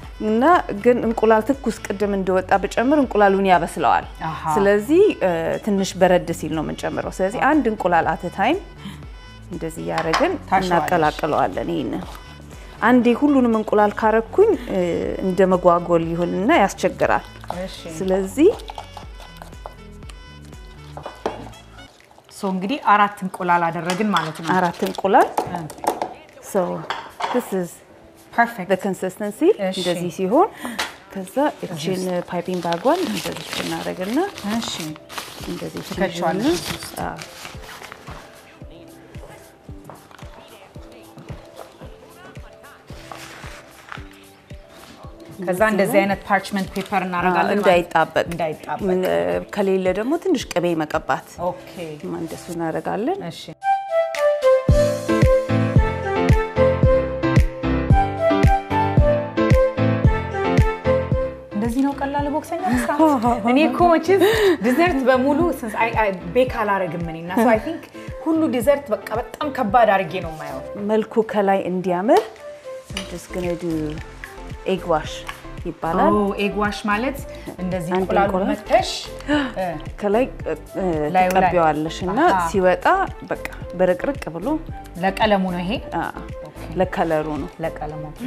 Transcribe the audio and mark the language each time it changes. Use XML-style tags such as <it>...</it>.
<am>እና ግን እንቁላል ትኩስ ቅድም እንደወጣ ብጨምር እንቁላሉን ያበስለዋል ስለዚህ ትንሽ በረድ ሲል ነው የምንጨምረው ስለዚህ አንድ እንቁላል አት ታይም እንደዚህ ያረግን እናቀላቅለዋለን ይሄን አንዴ ሁሉንም እንቁላል ካረኩኝ እንደመጓጎል ይሁንና ያስቸግራል ስለዚህ እንግዲህ አራት እንቁላል አደረግን ማለት ነው አራት እንቁላል</am> <en>so this is perfect the consistency</en> <am>እንደዚህ ሲሆን ከዛ እቺን ፓይፒንግ ባጓን እንደዚህ እናደርግና እሺ እንደዚህ ተከቻለሁ ከዛ እንደዚህ አይነት ፓርችመንት ፔፐር እናረጋለን እንዳይጣበቅ ከሌለ ደግሞ ትንሽ ቅቤ መቀባት ኦኬ እንደሱ እናረጋለን እሺ እንደዚህ ነው ቀላል ቦክሰኛ መስራት እኔ ኮችስ ዲዘርት በሙሉ ቤክ አላረግም እኔና</am> <en>so I think</en> <am>ሁሉ ዲዘርት በቃ በጣም ከባድ አርጌ ነው ማየው መልኩ ከላይ እንዲያምር</am> <en>just going to do egg wash ይባላል</en> <am>egg wash ማለት እንደዚህ እንቁላሉ መተሽ ከላይ ተቀቢዋለሽና ሲወጣ በቃ በረቅርቅ ብሎ ለቀለሙ ነው ይሄ ለከለሩ ነው ለቀለሙ</am>